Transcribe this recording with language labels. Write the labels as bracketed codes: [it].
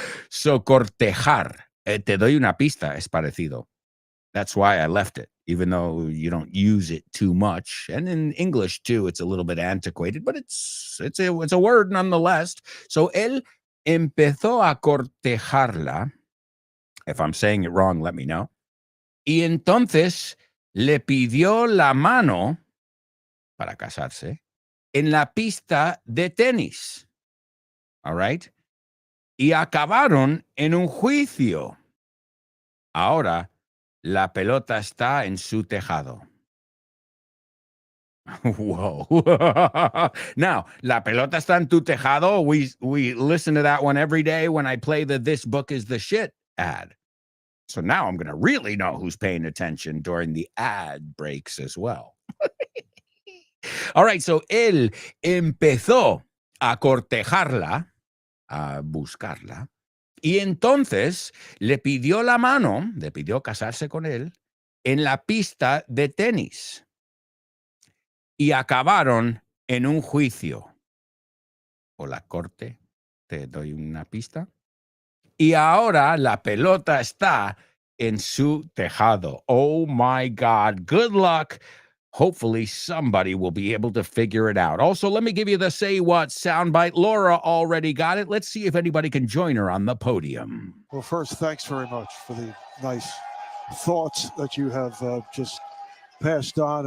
[es] So, cortejar. Te doy una pista, es parecido. [en] That's why I left it, even though you don't use it too much. And in English, too, it's a little bit antiquated, but it's a word nonetheless. [es] So, él empezó a cortejarla. [en] If I'm saying it wrong, let me know. [es] Y entonces le pidió la mano para casarse en la pista de tenis. [en] All right? [es] Y acabaron en un juicio. Ahora, la pelota está en su tejado. [en] Whoa. Now, [es] la pelota está en tu tejado. [en] We listen to that one every day when I play the This Book is the Shit ad. So now I'm going to really know who's paying attention during the ad breaks as well. All right, so [es] él empezó a cortejarla, a buscarla, y entonces le pidió la mano, le pidió casarse con él, en la pista de tenis. Y acabaron en un juicio. O la corte, te doy una pista. Y ahora la pelota está en su tejado. [en] Oh my God, good luck. Hopefully somebody will be able to figure it out. Also, let me give you the Say What soundbite. Laura already got it. Let's see if anybody can join her on the podium. Well, first, thanks very much for the nice thoughts that you have just passed on.